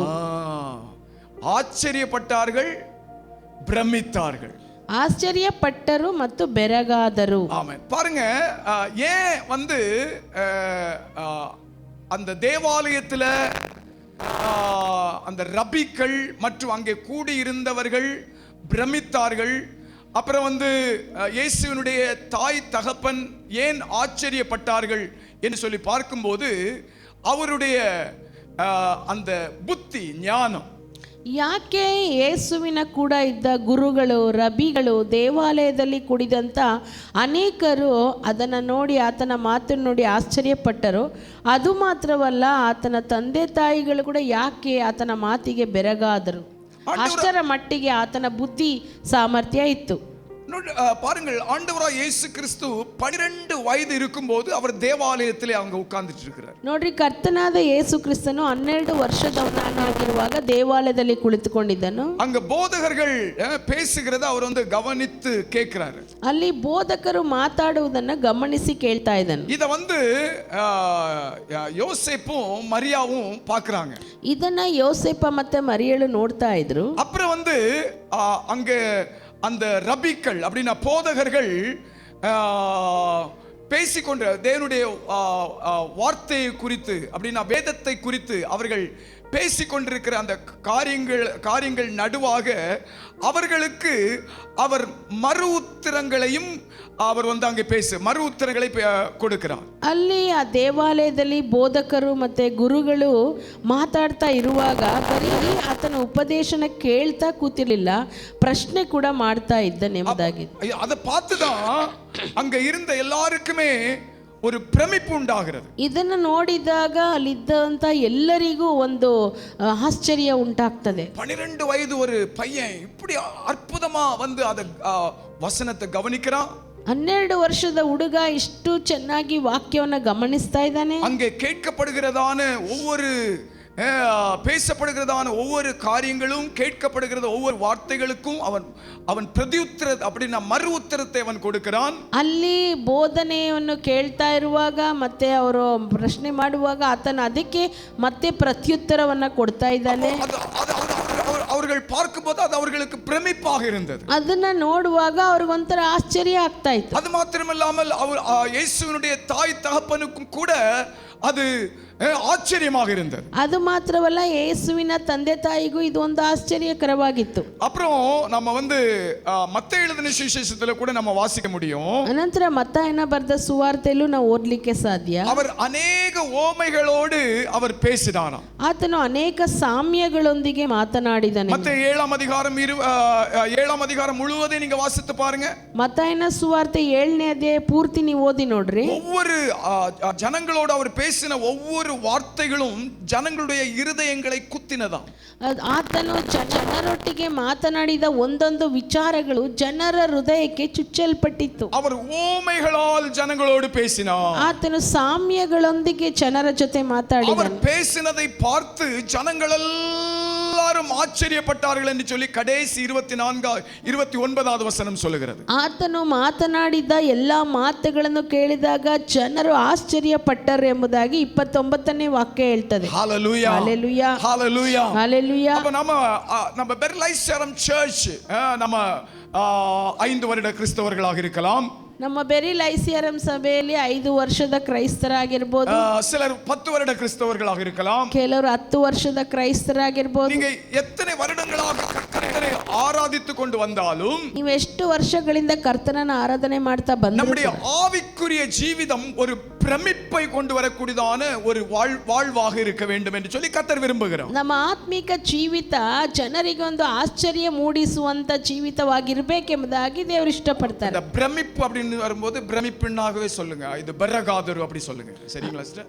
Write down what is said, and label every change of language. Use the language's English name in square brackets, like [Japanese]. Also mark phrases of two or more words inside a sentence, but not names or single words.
[Tamil] ஆச்சரியப்பட்டார்கள், பிரமித்தார்கள். [Kannada] ಆಶ್ಚರ್ಯಪಟ್ಟರು ಮತ್ತು ಬೆರಗಾದರು. [Tamil] ஆமென். பாருங்க, ஏன் அந்த தேவாலயத்துல அந்த ரபிக்கள் மற்றும் அங்கே கூடி இருந்தவர்கள் பிரமித்தார்கள். அப்புறம் இயேசுவினுடைய தாய் தகப்பன் ஏன் ஆச்சரியப்பட்டார்கள் என்று சொல்லி பார்க்கும்போது அவருடைய அந்த புத்தி ஞானம். [Kannada] ಯಾಕೆ ಯೇಸುವಿನ ಕೂಡ ಇದ್ದ ಗುರುಗಳು ರಬಿಗಳು ದೇವಾಲಯದಲ್ಲಿ ಕೂಡಿದಂಥ ಅನೇಕರು ಅದನ್ನು ನೋಡಿ ಆತನ ಮಾತನ್ನು ನೋಡಿ ಆಶ್ಚರ್ಯಪಟ್ಟರು. ಅದು ಮಾತ್ರವಲ್ಲ, ಆತನ ತಂದೆ ತಾಯಿಗಳು ಕೂಡ ಯಾಕೆ ಆತನ ಮಾತಿಗೆ ಬೆರಗಾದರು. ಅಷ್ಟರ ಮಟ್ಟಿಗೆ ಆತನ ಬುದ್ಧಿ ಸಾಮರ್ಥ್ಯ ಇತ್ತು. [Tamil] பாருங்கள், ஆண்டவராய் இயேசு கிறிஸ்து 12 வயது இருக்கும்போது அவர் தேவாலயத்திலே அவங்க உட்கார்ந்துட்டு இருக்கிறார். [Kannada] ನೋಡ್ರಿ, ಕರ್ತನಾದ ಯೇಸು ಕ್ರಿಸ್ತನು 12 ವರ್ಷದವನಾಗಿರುವಾಗ ದೇವಾಲಯದಲ್ಲಿ ಕುಳಿತುಕೊಂಡಿದ್ದನು. [Tamil] அங்க போதகர்கள் பேசுகிறத அவர் கவனித்து கேட்கிறாரு. [Kannada] ಅಲ್ಲಿ ಬೋಧಕರು ಮಾತಾಡುವುದನ್ನು ಗಮನಿಸಿ ಕೇಳ್ತಾ ಇದ್ದನು. [Tamil] இத யோசேப்பும் மரியாவும் பார்க்கறாங்க. [Kannada] ಇದನ್ನ ಯೋಸೇಪ ಮತ್ತೆ ಮರಿಯಳು ನೋಡ್ತಾ ಇದ್ರು. [Tamil] அப்புறம் அங்க அந்த ரபிக்கள் அப்படின்னா போதகர்கள் பேசிக்கொண்டு தேவனுடைய வார்த்தையை குறித்து அப்படின்னா வேதத்தை குறித்து அவர்கள் பேசிக்கொண்டிருக்கிற அந்த காரியங்கள் நடுவாக அவர்களுக்கு அவர் மறு உத்தரங்களையும் அவர் அங்கே மறு உத்தரங்களை கொடுக்கிறார். [Kannada] ಅಲ್ಲಿ ಆ ದೇವಾಲಯದಲ್ಲಿ ಬೋಧಕರು ಮತ್ತೆ ಗುರುಗಳು ಮಾತಾಡ್ತಾ ಇರುವಾಗ ಬರೀ ಆತನ ಉಪದೇಶನ ಕೇಳ್ತಾ ಕೂತಿರ್ಲಿಲ್ಲ, ಪ್ರಶ್ನೆ ಕೂಡ ಮಾಡ್ತಾ ಇದ್ದಾನೆ ಎಂಬುದಾಗಿ. [Tamil] அதை பார்த்துதான் அங்க இருந்த எல்லாருக்குமே ஒரு பிரமிப்பு உண்டாகிறது. [Kannada] ಇದನ್ನು ನೋಡಿದಾಗ ಅಲ್ಲಿದ್ದಂತ ಎಲ್ಲರಿಗೂ ಒಂದು ಆಶ್ಚರ್ಯ ಉಂಟಾಗ್ತದೆ. [Tamil] 12 ವಯது ஒரு பையன் இப்படி அற்புதமா அத வசனத்தை கவனிக்கிறான். [Kannada] 12 ವರ್ಷದ ಹುಡುಗ ಇಷ್ಟು ಚೆನ್ನಾಗಿ ವಾಕ್ಯವನ್ನು ಗಮನಿಸ್ತಾ ಇದ್ದಾನೆ. [Tamil] அங்கே கேட்கப்படுகிறதான ஒவ்வொரு பேசப்படுகிறதான ஒவ்வொரு காரியங்களும், கேட்கப்படுகிறது ஒவ்வொரு வார்த்தைகளுக்கும் அவன் பிரதியுತ್ತರ அப்படின்னா மறு ಉತ್ತರத்தை [Kannada] ಅವನು ಕೊಡುகிறான். ಅಲ್ಲಿ ಬೋಧನೆಯನ್ನು ಕೇಳ್ತಾ ಇರುವಾಗ ಮತ್ತೆ ಅವರು ಪ್ರಶ್ನೆ ಮಾಡುವಾಗ ಆತನ ಅದಕ್ಕೆ ಮತ್ತೆ ಪ್ರತ್ಯುತ್ತರವನ್ನ ಕೊಡ್ತಾ ಇದ್ದಾನೆ. [Tamil] அவர்கள் பார்க்கும்போது அது அவர்களுக்கு பிரமிப்பாக இருந்தது. [Kannada] ಅದನ್ನ ನೋಡುವಾಗ ಅವ್ರಿಗೊಂಥರ ಆಶ್ಚರ್ಯ ಆಗ್ತಾ ಇತ್ತು. [Tamil] அது மாத்திரமல்லாமல் அவர் இயேசுவினுடைய தாய் தகப்பனுக்கும் கூட அது ஆச்சரியமாக இருந்தது. [Kannada] ಅದು ಮಾತ್ರವಲ್ಲ, ಯೇಸುವಿನ ತಂದೆ ತಾಯಿಗೂ ಇದು ಒಂದು ಆಶ್ಚರ್ಯಕರವಾಗಿತ್ತು. [Tamil] அப்புறம் நம்ம மத்தேயு எழுதின சுவிசேஷத்துல கூட நம்ம வாசிக்க முடியும். [Kannada] ಅನಂತರ ಮತ್ತಾಯನ ಬರೆದ ಸುವಾರ್ತೆಯಲ್ಲೂ ನಾವು ಓದಲಿಕ್ಕೆ ಸಾಧ್ಯ. [Tamil] அவர் [Kannada] ಅನೇಕ ಓಮೆಗಳೋடு [Tamil] அவர் பேசினாராம். [Kannada] ಆತನು ಅನೇಕ ಸಾಮ್ಯಗಳೊಂದಿಗೆ ಮಾತನಾಡಿದನು. [Tamil] மத்தேயு 7 அதிகாரம் முழுவதையும் நீங்க வாசித்து பாருங்க. [Kannada] ಮತ್ತಾಯನ ಸುವಾರ್ತೆ 7ನೇ ಅಧ್ಯಾಯ ಪೂರ್ತಿ ನೀವು ಓದಿ ನೋಡ್ರಿ. [Tamil] ஒவ்வொரு ஜனங்களோடு அவர் பேசின ஒவ்வொரு வார்த்தைகளும் ஜனங்களுடைய இருதயங்களை குத்தினதாம். [Kannada] ಆತನು ಜನರೊಟ್ಟಿಗೆ ಮಾತನಾಡಿದ ಒಂದೊಂದು ವಿಚಾರಗಳು ಜನರ ಹೃದಯಕ್ಕೆ ಚುಚ್ಚಲ್ಪಟ್ಟಿತ್ತು. [Tamil] அவர் ஓமைகளால் ஜனங்களோடு பேசினார். [Kannada] ಆತನು ಸಾಮ್ಯಗಳೊಂದಿಗೆ ಜನರ ಜೊತೆ ಮಾತಾಡಿದನು. [Tamil] அவர் பேசினதை பார்த்து ஜனங்கள் எல்லாரும் ஆச்சரியப்பட்டார்கள் என்று சொல்லி கடைசி 29வது வசனம் சொல்லுகிறது. [Kannada] ಆತನು ಮಾತನಾಡಿದ ಎಲ್ಲಾ ಮಾತುಗಳನ್ನು ಕೇಳಿದಾಗ ಜನರು ಆಶ್ಚರ್ಯಪಟ್ಟರು ಎಂಬುದಾಗಿ 29ನೇ ವಾಕ್ಯ ಹೇಳ್ತದೆ. [Tamil] ஹalleluya ஹalleluya ஹalleluya ஹalleluya. அப்ப நம்ம பெர்லைஸ்டரம் சர்ச் நம்ம 5 வருட கிறிஸ்தவர்களாக இருக்கலாம். [Kannada] ನಮ್ಮ ಬೆರಿಲೈಸಿಯರಂ ಸಭೆಯಲ್ಲಿ 5 ವರ್ಷದ ಕ್ರೈಸ್ತರಾಗಿರ್ಬೋದು. [Tamil] சிலர் 10 வருட கிறிஸ்தவர்களாக இருக்கலாம். [Kannada] ಕೆಲವರು 10 ವರ್ಷದ ಕ್ರೈಸ್ತರಾಗಿರ್ಬೋದು. [Tamil] நீங்க எத்தனை வருடங்களாக கர்த்தரை ஆராதித்துக் கொண்டு வந்தாலும், [Kannada] ನೀವು ಎಷ್ಟು ವರ್ಷಗಳಿಂದ ಕರ್ತನನ್ನು ಆರಾಧನೆ ಮಾಡ್ತಾ ಬಂದರೂ [Tamil] நம்முடைய ஆவிக்குரிய ஜீவிதம் ஒரு பிரமிப்பை கொண்டு வரக்கூடியதான ஒரு வாழ்வாக இருக்க வேண்டும் என்று சொல்லி கர்த்தர் விரும்புகிறார். [Kannada] ನಮ್ಮ ಆತ್ಮಿಕ ಜೀವಿತ ಜನರಿಗೆ ಒಂದು ಆಶ್ಚರ್ಯ ಮೂಡಿಸುವಂತ ಜೀವಿತವಾಗಿರಬೇಕೆಂಬುದಾಗಿ ದೇವರು ಇಷ್ಟಪಡ್ತಾರೆ. [Tamil] இந்த பிரமிப்பு அப்படின்னு வரும்போது பிரமிப்புன்னாகவே சொல்லுங்க, இது பெரகாதரு அப்படி சொல்லுங்க, சரிங்களா சிஸ்டர்?